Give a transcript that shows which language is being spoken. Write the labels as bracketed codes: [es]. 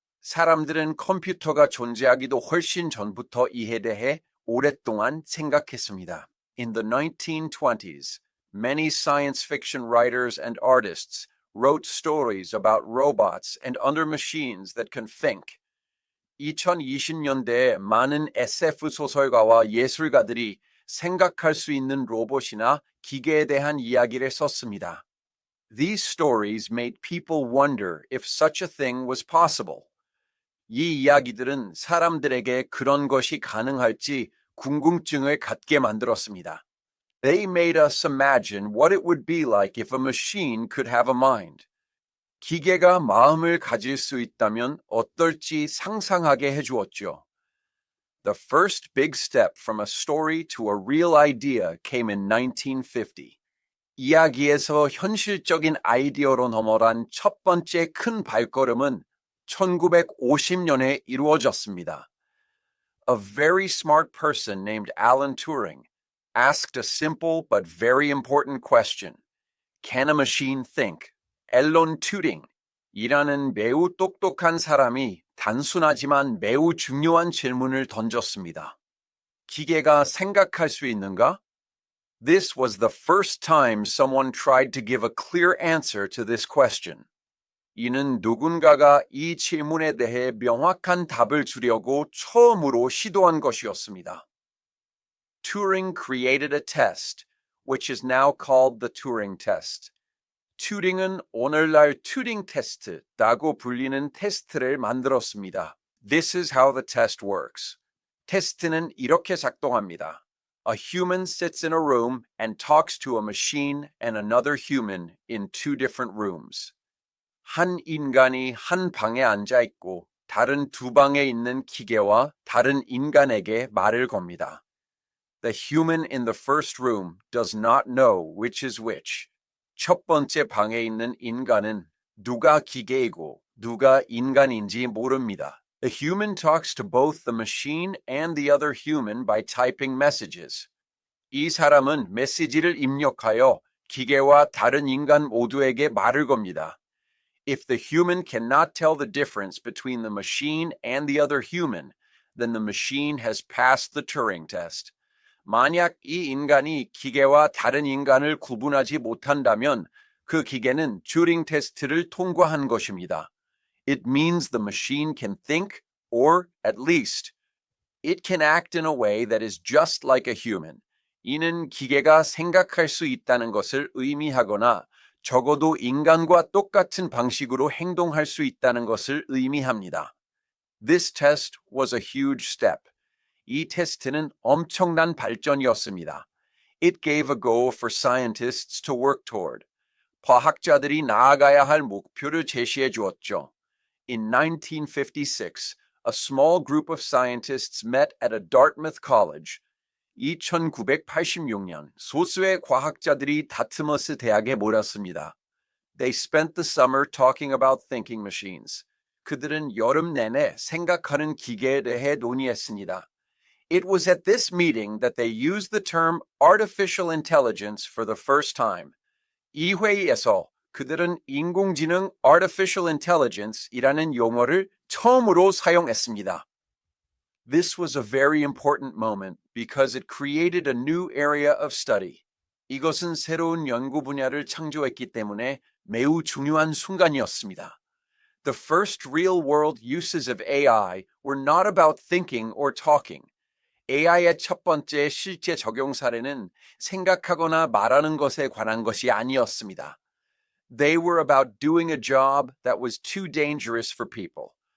[ko] 사람들은 컴퓨터가 존재하기도 훨씬 전부터 이에 대해 오랫동안 생각했습니다. [en] In the 1920s, many science fiction writers and artists wrote stories about robots and other machines that can think. [ko] 2020년대에 많은 SF 소설가와 예술가들이 생각할 수 있는 로봇이나 기계에 대한 이야기를 썼습니다. [en] These stories made people wonder if such a thing was possible. [ko] 이 이야기들은 사람들에게 그런 것이 가능할지 궁금증을 갖게 만들었습니다. [en] They made us imagine what it would be like if a machine could have a mind. [ko] 기계가 마음을 가질 수 있다면 어떨지 상상하게 해주었죠. [en] The first big step from a story to a real idea came in 1950. [ko] 이야기에서 현실적인 아이디어로 넘어간 첫 번째 큰 발걸음은 1950년에 이루어졌습니다. [en] A very smart person named Alan Turing asked a simple but very important question. Can a machine think? [ko] 앨런 튜링이라는 매우 똑똑한 사람이 단순하지만 매우 중요한 질문을 던졌습니다. 기계가 생각할 수 있는가? [en] This was the first time someone tried to give a clear answer to this question. [ko] 이는 누군가가 이 질문에 대해 명확한 답을 주려고 처음으로 시도한 것이었습니다. [en] Turing created a test, which is now called the Turing test. [ko] 튜링은 오늘날 튜링 테스트라고 불리는 테스트를 만들었습니다. [en] This is how the test works. [ko] 테스트는 이렇게 작동합니다. [en] A human sits in a room and talks to a machine and another human in two different rooms. [ko] 한 인간이 한 방에 앉아 있고 다른 두 방에 있는 기계와 다른 인간에게 말을 겁니다. [en] The human in the first room does not know which is which. [ko] 첫 번째 방에 있는 인간은 누가 기계이고 누가 인간인지 모릅니다. [en] The human talks to both the machine and the other human by typing messages. [ko] 이 사람은 메시지를 입력하여 기계와 다른 인간 모두에게 말을 겁니다. [en] If the human cannot tell the difference between the machine and the other human, then the machine has passed the Turing test. [ko] 만약 이 인간이 기계와 다른 인간을 구분하지 못한다면 그 기계는 튜링 테스트를 통과한 것입니다. [en] It means the machine can think, or at least, it can act in a way that is just like a human. [ko] 이는 기계가 생각할 수 있다는 것을 의미하거나 적어도 인간과 똑같은 방식으로 행동할 수 있다는 것을 의미합니다. [en] This test was a huge step. [ko] 이 테스트는 엄청난 발전이었습니다. [en] It gave a goal for scientists to work toward. [ko] 과학자들이 나아가야 할 목표를 제시해 주었죠. [en] In 1956, a small group of scientists met at a Dartmouth college. [ko] 1986년 소수의 과학자들이 다트머스 대학에 모였습니다. [en] They spent the summer talking about thinking machines. [ko] 그들은 여름 내내 생각하는 기계에 대해 논의했습니다. [en] It was at this meeting that they used the term artificial intelligence for the first time. [ko] 이 회의에서 그들은 인공지능 artificial intelligence이라는 용어를 처음으로 사용했습니다. [en] This was a very important moment because it created a new area of study. [ko] 이것은 새로운 연구 분야를 창조했기 때문에 매우 중요한 순간이었습니다. [en] The first real-world uses of AI were not about thinking or talking. [ko] AI의 첫 번째 실제 적용 사례는 생각하거나 말하는 것에 관한 것이 아니었습니다. [en] They were about doing a job that was too dangerous for people.